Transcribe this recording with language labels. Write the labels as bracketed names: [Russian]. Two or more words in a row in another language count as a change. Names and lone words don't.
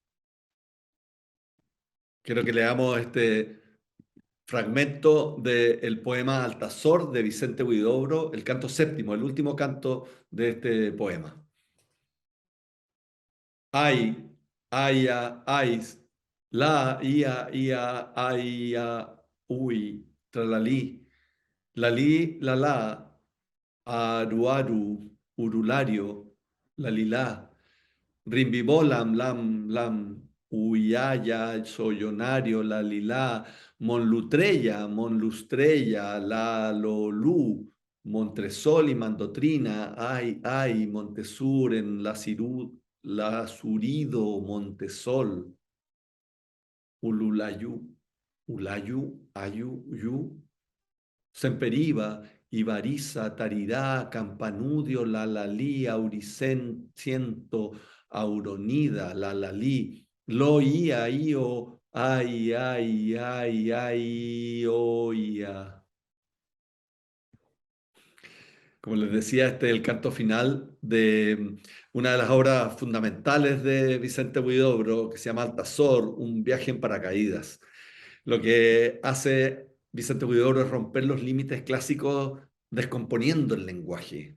[Spanish] Quiero que leamos este fragmento del poema Altazor de Vicente Huidobro, el canto séptimo, el último canto de este poema. Ay, aya, ais, la, ia, ia, aia, ui, tralalí, lalí, lalá, aruaru, urulario, lalilá. Rimbibolam, lam, lam, uyaya, soyonario, la lilá, monlutrella, monlustrella, la lolú, Montresol y Mandotrina, ay, Montesuren, la ciru, la surido, Montesol, ululayu, ulayu, ayu, yu, Semperiva, Ibariza, Tarirá, Campanudio, Lalalí, Auricento, Auronida, Lalalí, Loía, Io, ay, oía. Como les decía, este es el canto final de una de las obras fundamentales de Vicente Huidobro, que se llama Altazor, un viaje en paracaídas. Lo que hace Vicente Huidobro es romper los límites clásicos descomponiendo el lenguaje.